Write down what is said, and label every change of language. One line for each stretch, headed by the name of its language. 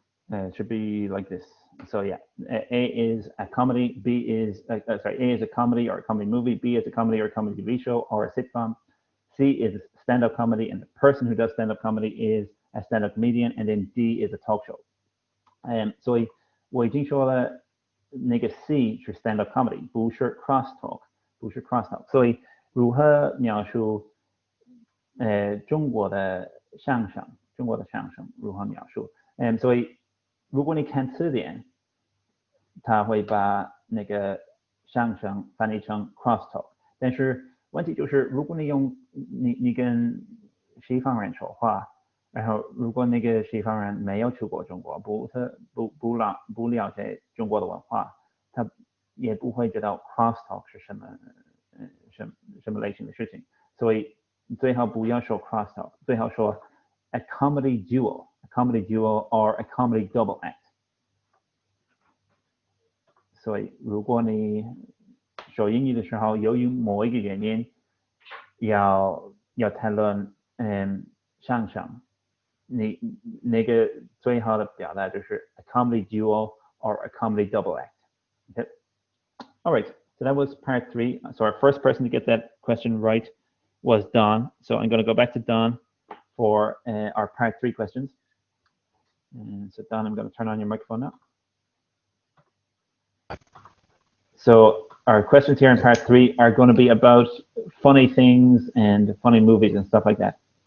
English: It should be like this. So yeah, A is a comedy, B is A is a comedy or a comedy movie, B is a comedy or a comedy TV show or a sitcom, C is stand-up comedy, and the person who does stand-up comedy is a stand-up comedian, and then D is a talk show.
Chinese: 所以我已经说了，那个 C 是 stand-up comedy， 不是 crosstalk。所以如何描述中国的相声如何描述？所以如果你看词典，他会把那个相声翻译成 crosstalk， 但是问题就是，如果你跟西方人说话，然后如果那个西方人没有去过中国，不了解中国的文化，他也不会知道 crosstalk 是什么类型的事情，所以最好不要说 crosstalk， 最好说
English: a comedy duo。 comedy duo or a comedy double act.
Chinese: 所以如果你说英语的时候，由于某一个原因要谈论相声，你那个最好的表达就是
English: a comedy duo or a comedy double act. Okay. All right. So that was part 3. So our first person to get that question right was Don. So I'm going to go back to Don for our part 3 questions. And so Don, I'm going to turn on your microphone now. So our questions here in part 3 are going to be about funny things and funny movies and stuff like that.